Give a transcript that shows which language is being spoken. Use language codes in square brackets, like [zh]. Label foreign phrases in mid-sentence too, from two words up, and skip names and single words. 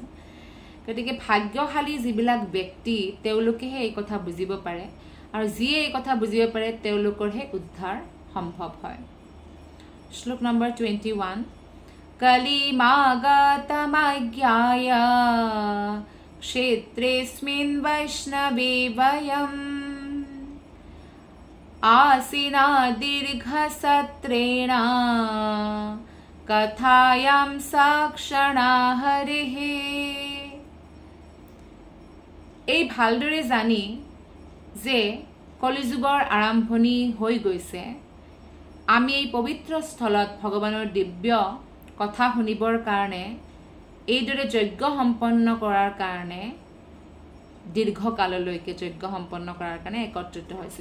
[as] গতিকে ভাগ্যশালী যিবিলাক ব্যক্তি, তেওঁলোকেহে এই কথা বুজিব পাৰে, আৰু যিয়ে এই কথা বুজিব পাৰে তেওঁলোকৰহে উদ্ধাৰ সম্ভৱ হয়। শ্লোক নম্বৰ 21, [sa] কলিমাগতমজ্ঞায় ক্ষেত্ৰেস্মিন বৈষ্ণৱে বয়ম आसीना दीर्घसत्रेण कथायां साक्षणा हरिः। [as] এই ভালদৰে জানি যে কলিযুগৰ আৰম্ভণি হৈ গৈছে, আমি এই পবিত্ৰ স্থলত ভগৱানৰ দিব্য কথা শুনিবৰ কাৰণে, এইদৰে যজ্ঞ সম্পন্ন কৰাৰ কাৰণে, দীৰ্ঘকাললৈকে যজ্ঞ সম্পন্ন কৰাৰ কাৰণে একত্ৰিত হৈছোঁ।